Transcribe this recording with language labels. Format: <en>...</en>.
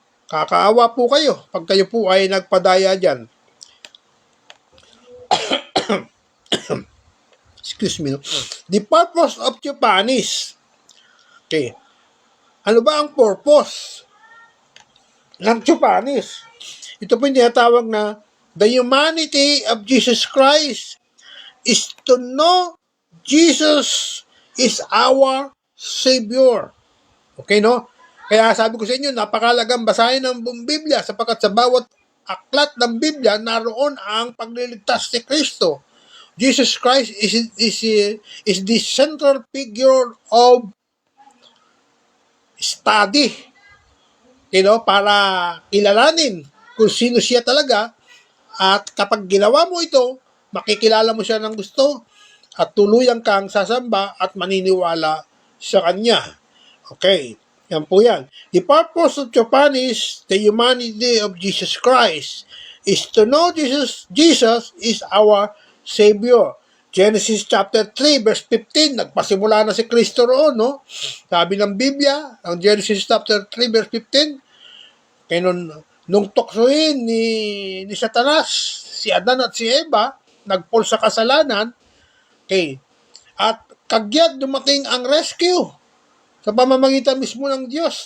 <tl>Kakaawa po kayo pag kayo po ay nagpadaya dyan.</tl> <en>Excuse me. The purpose of Theophanis. Okay.</en> <tl>Ano ba ang purpose ng Theophanis? Ito po yung tinatawag na</tl> <en>the humanity of Jesus Christ is to know Jesus is our Savior. Okay, no?</en> <tl>Kaya sabi ko sa inyo, napakalagang basahin ng buong Biblia sapagkat sa bawat aklat ng Biblia, naroon ang pagliligtas ni Kristo.</tl> <en>Jesus Christ is the central figure of study. You know,</en> <tl>para kilalanin kung sino siya talaga. At kapag ginawa mo ito, makikilala mo siya ng gusto at tuluyan kang sasamba at maniniwala sa kanya. Okay, yan po yan.</tl> <en>The purpose of Theophanis, the humanity of Jesus Christ, is to know Jesus is our Savior.</en> <tl>Genesis chapter 3 verse 15, nagpasimula na si Kristo roon, no? Sabi ng Biblia, ang Genesis chapter 3 verse 15, kaya nung tuksohin ni Satanas, si Adan at si Eva, nagpol sa kasalanan, okay, at kagyat dumating ang rescue sa pamamagitan mismo ng Diyos.</tl>